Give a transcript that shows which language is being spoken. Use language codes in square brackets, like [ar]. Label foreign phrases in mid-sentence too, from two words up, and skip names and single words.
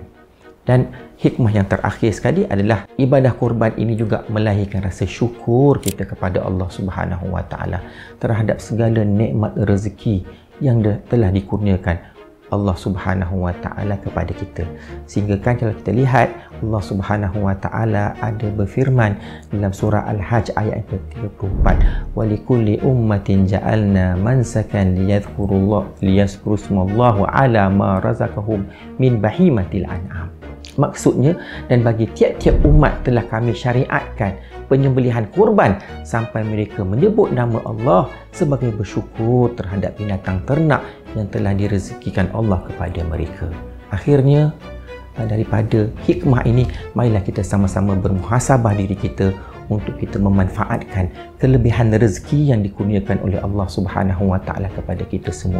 [ms] Dan hikmah yang terakhir sekali adalah ibadah kurban ini juga melahirkan rasa syukur kita kepada [ar] الله سبحانه وتعالى [ms] terhadap segala nikmat rezeki yang telah dikurniakan [ar] الله سبحانه وتعالى [ms] kepada kita. Sehingga kan kalau kita lihat, [ar] الله سبحانه وتعالى [ms] ada berfirman dalam surah Al-Hajj ayat ke-34, [ar] ولكل أمة جعلنا منسكا ليذكروا اسم الله على ما رزقهم من بهيمة الأنعام. [ms] Maksudnya, dan bagi tiap-tiap umat telah kami syariatkan penyembelihan kurban sampai mereka menyebut nama Allah sebagai bersyukur terhadap binatang ternak yang telah direzekikan Allah kepada mereka. Akhirnya, daripada hikmah ini, marilah kita sama-sama bermuhasabah diri kita untuk kita memanfaatkan kelebihan rezeki yang dikurniakan oleh [ar] الله سبحانه وتعالى [ms] kepada kita semua.